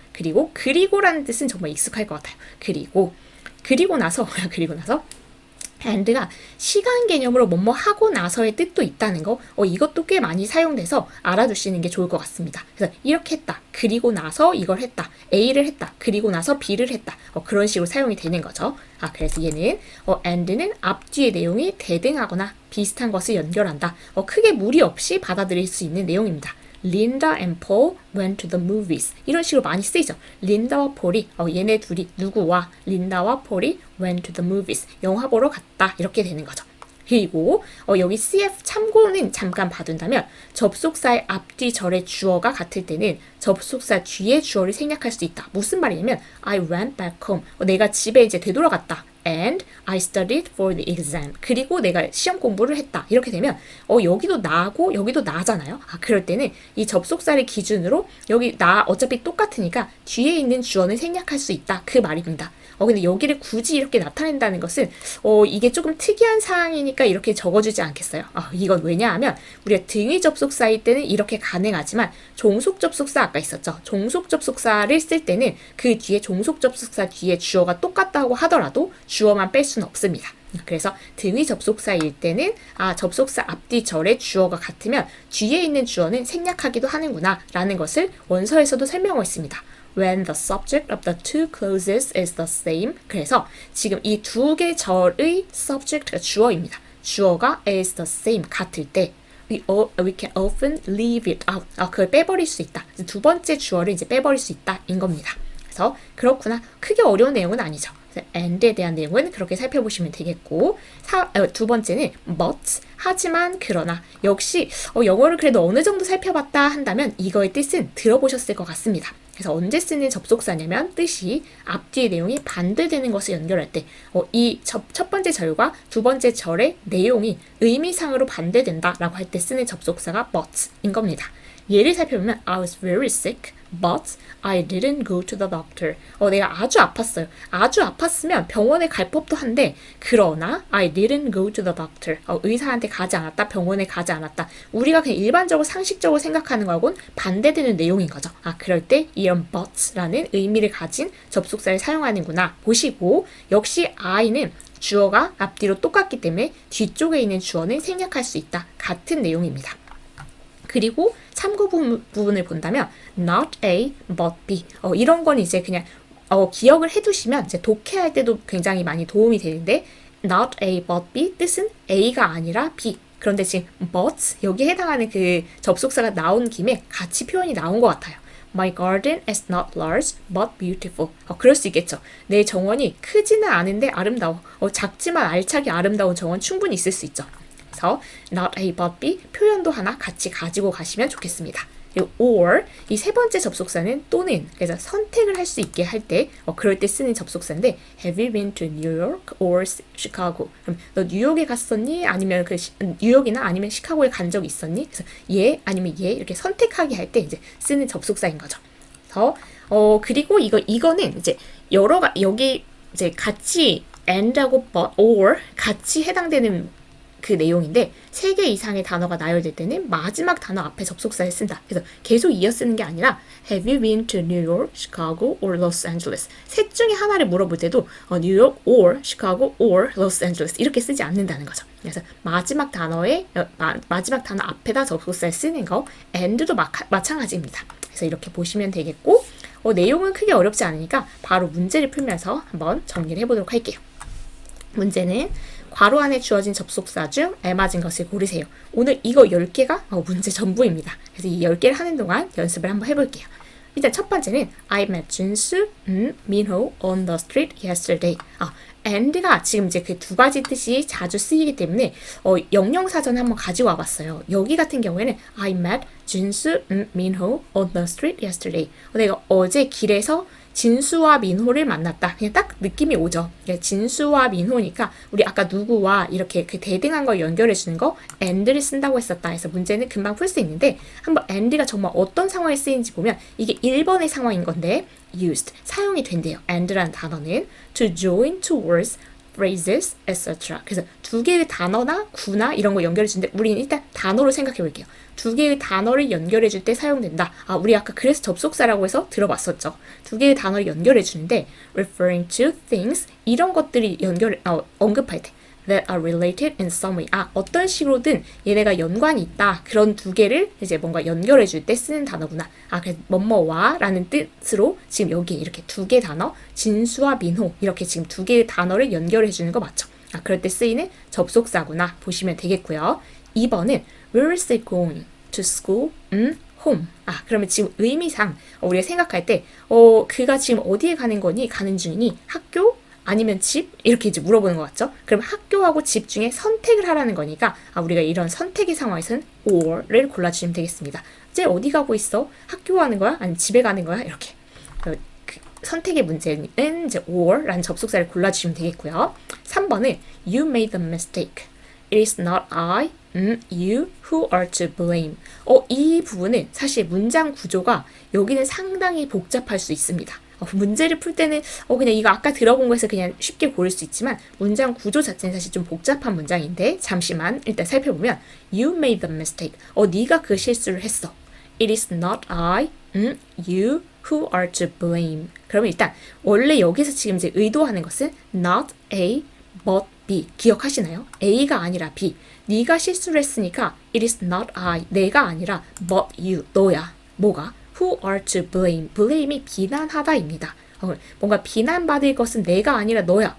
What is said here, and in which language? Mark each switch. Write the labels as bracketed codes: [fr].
[ko] 그리고라는 뜻은 정말 익숙할 것 같아요. 그리고 나서 and가 시간 개념으로 뭐뭐 하고 나서의 뜻도 있다는 거 이것도 꽤 많이 사용돼서 알아두시는 게 좋을 것 같습니다. 그래서 이렇게 했다. 그리고 나서 이걸 했다. A를 했다. 그리고 나서 B를 했다. 그런 식으로 사용이 되는 거죠. 그래서 얘는 and는 앞뒤의 내용이 대등하거나 비슷한 것을 연결한다. 크게 무리 없이 받아들일 수 있는 내용입니다. [en] Linda and Paul went to the movies. [ko] 이런 식으로 많이 쓰이죠. 린다와 폴이 얘네 둘이 누구와 린다와 폴이 [en] went to the movies. [ko] 영화 보러 갔다. 이렇게 되는 거죠. 그리고 여기 CF 참고는 잠깐 봐둔다면 접속사의 앞뒤 절의 주어가 같을 때는 접속사 뒤에 주어를 생략할 수 있다. 무슨 말이냐면 [en] I went back home. [ko] 내가 집에 이제 되돌아갔다. [en] And I studied for the exam. [ko] 그리고 내가 시험 공부를 했다. 이렇게 되면 여기도 나고 여기도 나잖아요. 그럴 때는 이 접속사를 기준으로 여기 나 어차피 똑같으니까 뒤에 있는 주어는 생략할 수 있다. 그 말입니다. 근데 여기를 굳이 이렇게 나타낸다는 것은 이게 조금 특이한 사항이니까 이렇게 적어주지 않겠어요. 이건 왜냐하면 우리가 등위 접속사일 때는 이렇게 가능하지만 종속 접속사 아까 있었죠. 종속 접속사를 쓸 때는 그 뒤에 종속 접속사 뒤에 주어가 똑같다고 하더라도 주어만 뺄 수는 없습니다. 그래서 등위 접속사일 때는 접속사 앞뒤 절의 주어가 같으면 뒤에 있는 주어는 생략하기도 하는구나 라는 것을 원서에서도 설명하고 있습니다. [en] When the subject of the two clauses is the same. [ko] 그래서 지금 이 두 개 절의 subject가 주어입니다. 주어가 [en] is the same [ko] 같을 때 [en] we can often leave it out. [ko] 그걸 빼버릴 수 있다. 두 번째 주어를 이제 빼버릴 수 있다 인 겁니다. 그래서 그렇구나. 크게 어려운 내용은 아니죠. and에 대한 내용은 그렇게 살펴보시면 되겠고 두 번째는 but 하지만 그러나 역시 영어를 그래도 어느 정도 살펴봤다 한다면 이거의 뜻은 들어보셨을 것 같습니다. 그래서 언제 쓰는 접속사냐면 뜻이 앞뒤의 내용이 반대되는 것을 연결할 때 이 첫 번째 절과 두 번째 절의 내용이 의미상으로 반대된다라고 할 때 쓰는 접속사가 but인 겁니다. 예를 살펴보면 [en] I was very sick, but I didn't go to the doctor. [ko] 내가 아주 아팠어요. 아주 아팠으면 병원에 갈 법도 한데 그러나 [en] I didn't go to the doctor. [ko] 의사한테 가지 않았다. 병원에 가지 않았다. 우리가 그냥 일반적으로 상식적으로 생각하는 거하고는 반대되는 내용인 거죠. 그럴 때 이런 but라는 의미를 가진 접속사를 사용하는구나 보시고 역시 I는 주어가 앞뒤로 똑같기 때문에 뒤쪽에 있는 주어는 생략할 수 있다. 같은 내용입니다. 그리고 참고 부분을 본다면 not A but B 이런 건 이제 그냥 기억을 해두시면 이제 독해할 때도 굉장히 많이 도움이 되는데 not A but B 뜻은 A가 아니라 B. 그런데 지금 but 여기에 해당하는 그 접속사가 나온 김에 같이 표현이 나온 것 같아요. [en] My garden is not large but beautiful. [ko] 그럴 수 있겠죠. 내 정원이 크지는 않은데 아름다워. 작지만 알차게 아름다운 정원 충분히 있을 수 있죠. 그래서 not A but B 표현도 하나 같이 가지고 가시면 좋겠습니다. 그리고 or 이 세 번째 접속사는 또는 그래서 선택을 할 수 있게 할 때 그럴 때 쓰는 접속사인데 [en] Have you been to New York or Chicago? [ko] 그럼 너 뉴욕에 갔었니? 아니면 뉴욕이나 아니면 시카고에 간 적 있었니? 그래서 예 아니면 예 이렇게 선택하게 할 때 이제 쓰는 접속사인 거죠. 그래서 그리고 이거는 이제 여기 이제 같이 and하고 but or 같이 해당되는 그 내용인데 3개 이상의 단어가 나열될 때는 마지막 단어 앞에 접속사를 쓴다. 그래서 계속 이어 쓰는 게 아니라 [en] Have you been to New York, Chicago, or Los Angeles? [ko] 셋 중에 하나를 물어볼 때도 뉴욕 [en] or Chicago or Los Angeles [ko] 이렇게 쓰지 않는다는 거죠. 그래서 마지막 단어 앞에다 접속사를 쓰는 거 and도 마찬가지입니다. 그래서 이렇게 보시면 되겠고 내용은 크게 어렵지 않으니까 바로 문제를 풀면서 한번 정리를 해보도록 할게요. 문제는 괄호 안에 주어진 접속사 중 알맞은 것을 고르세요. 오늘 이거 10개가 문제 전부입니다. 그래서 이 10개를 하는 동안 연습을 한번 해볼게요. 일단 첫 번째는 [en] I met 준수, 민호 on the street yesterday. [ko] and가 지금 이제 그 두 가지 뜻이 자주 쓰이기 때문에 영영사전 한번 가지고 와봤어요. 여기 같은 경우에는 [en] I met 준수, 민호 on the street yesterday. [ko] 내가 어제 길에서 진수와 민호를 만났다. 그냥 딱 느낌이 오죠. 진수와 민호니까 우리 아까 누구와 이렇게 그 대등한 걸 연결해 주는 거 and를 쓴다고 했었다 해서 문제는 금방 풀 수 있는데 한번 and가 정말 어떤 상황에 쓰이는지 보면 이게 1번의 상황인 건데 used, 사용이 된대요. and라는 단어는 [en] to join two words, phrases, etc. [ko] 그래서 두 개의 단어나 구나 이런 거 연결해 주는데 우리는 일단 단어로 생각해 볼게요. 두 개의 단어를 연결해 줄 때 사용된다. 우리 아까 그래서 접속사라고 해서 들어봤었죠. 두 개의 단어를 연결해 주는데 [en] referring to things [ko] 이런 것들이 언급할 때 [en] that are related in some way. [ko] 어떤 식으로든 얘네가 연관이 있다. 그런 두 개를 이제 뭔가 연결해 줄 때 쓰는 단어구나. 그래서 뭐뭐와 라는 뜻으로 지금 여기에 이렇게 두 개 단어 진수와 민호 이렇게 지금 두 개의 단어를 연결해 주는 거 맞죠? 그럴 때 쓰이는 접속사구나 보시면 되겠고요. 2번은 [en] Where is it going? To school? home. [ko] 그러면 지금 의미상 우리가 생각할 때 그가 지금 어디에 가는 거니? 가는 중이니? 학교? 아니면 집? 이렇게 이제 물어보는 것 같죠? 그럼 학교하고 집 중에 선택을 하라는 거니까 우리가 이런 선택의 상황에서는 or를 골라주시면 되겠습니다. 이제 어디 가고 있어? 학교 가는 거야? 아니면 집에 가는 거야? 이렇게 선택의 문제는 이제 or라는 접속사를 골라주시면 되겠고요. 3번은 [en] You made a mistake. It is not I, you who are to blame. [ko] 이 부분은 사실 문장 구조가 여기는 상당히 복잡할 수 있습니다. 문제를 풀 때는 그냥 이거 아까 들어본 거에서 그냥 쉽게 고를 수 있지만 문장 구조 자체는 사실 좀 복잡한 문장인데 잠시만 일단 살펴보면 [en] You made the mistake. [ko] 네가 그 실수를 했어. [en] It is not I, you who are to blame. [ko] 그러면 일단 원래 여기서 지금 이제 의도하는 것은 not A, but B. 기억하시나요? A가 아니라 B. 네가 실수를 했으니까 [en] it is not I, [ko] 내가 아니라 [en] but you, [ko] 너야. 뭐가? [en] Who are to blame. [ko] blame이 비난하다입니다. 뭔가 비난받을 것은 내가 아니라 너야.